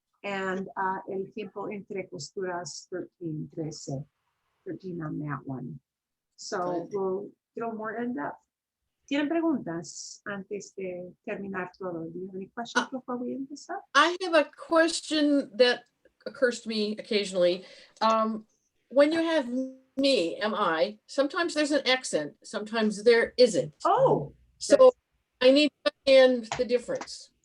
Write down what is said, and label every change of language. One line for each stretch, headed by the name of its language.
English: And El Tiempo Entre Costuras, 13 on that one. So we'll get a more in depth.
Spanish: ¿Tienen preguntas antes de terminar todo?
English: Do you have any questions before we end this up? I have a question that occurs to me occasionally. When you have me, am I, sometimes there's an accent, sometimes there isn't. Oh, So I need to understand the difference.